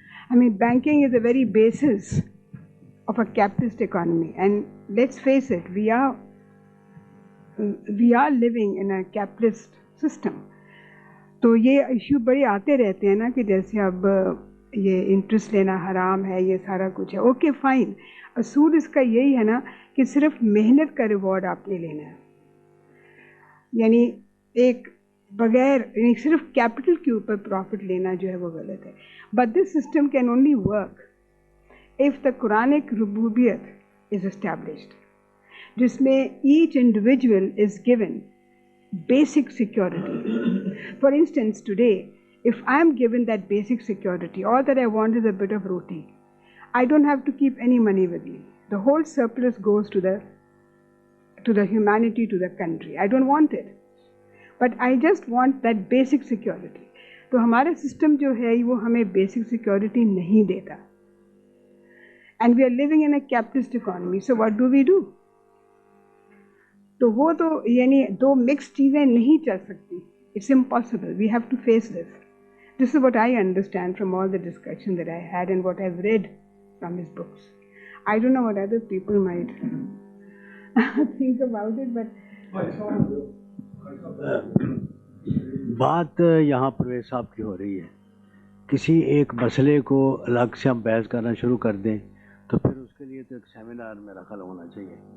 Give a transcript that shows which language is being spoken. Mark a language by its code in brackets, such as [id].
[en] I mean, banking is the very basis of a capitalist economy, and let's face it, we are living in a capitalist system. [ur] تو یہ issue بڑے آتے رہتے ہیں نا کہ جیسے اب یہ انٹرسٹ لینا حرام ہے, یہ سارا کچھ ہے. اوکے فائن, اصول اس کا یہی ہے نا کہ صرف محنت کا ریوارڈ آپ نے لینا ہے, یعنی ایک بغیر یعنی صرف کیپٹل کے اوپر پروفٹ لینا جو ہے وہ غلط ہے. [en] but this system can only work if the Quranic Rububiyyat is established, [ur] جس میں [en] each individual is given basic security. For instance, today, if I am given that basic security, all that I want is a bit of roti. I don't have to keep any money with me. The whole surplus goes to the humanity, to the country. I don't want it. But I just want that basic security. [ur] تو ہمارا system جو ہے وہ ہمیں basic security نہیں دیتا. [en] And we are living in a capitalist economy. So what do? [ur] تو وہ تو یعنی دو مکس چیزیں نہیں چل سکتی. [en] It's impossible. We have to face this. This is what I understand from all the discussion that I had and what I've read from his books. I don't know what other people might think about it, but [ur] بات یہاں پرویز صاحب کی ہو رہی ہے. کسی ایک مسئلے کو الگ سے ہم بحث کرنا شروع کر دیں تو پھر اس کے لیے تو ایک سیمینار میرا خیال ہونا چاہیے.